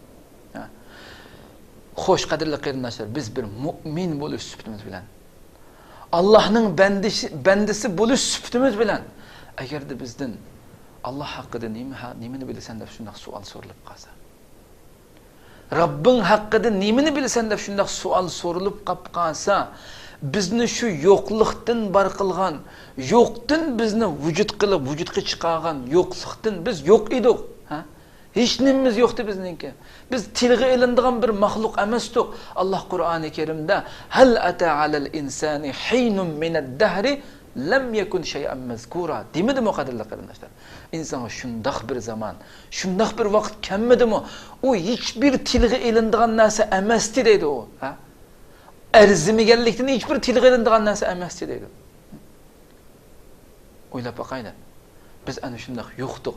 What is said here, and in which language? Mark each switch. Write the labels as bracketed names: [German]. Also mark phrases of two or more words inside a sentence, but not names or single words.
[Uzbek] Xo'sh qadrli qarindoshlar, biz bir mu'min bo'lish sifatimiz bilan, Allohning bandasi bo'lish sifatimiz bilan agarda bizdan Alloh haqida nimani bilasan deb shunday savol so'rilib qolsa, Rabbing haqida nimani bilasan deb shunday savol so'rilib qolsa, bizni shu yo'qlikdan bar qilgan, yo'qdan bizni vujud qilib, vujudga chiqargan yo'qlikdan biz yo'q edik. Hech nimamiz yo'qdi bizningki. Biz tilga ilindigan bir maxluq emasdik. [Arabic] Alloh Qur'oni Karimda هل أتى على الإنسان حين من الدهر لم يكن شيئا مذكورا [Uzbek] demidimi qadrli qarindoshlar? Insonga shundoq bir zaman, shundoq bir vaqt kelmadimi? U hech bir tilga ilindigan narsa emasdi deydi u, arzimaganlikdan hech bir tilga ilindigan narsa emasdi deydi. O'ylab boqaylik. Biz ana shundoq yo'qdik.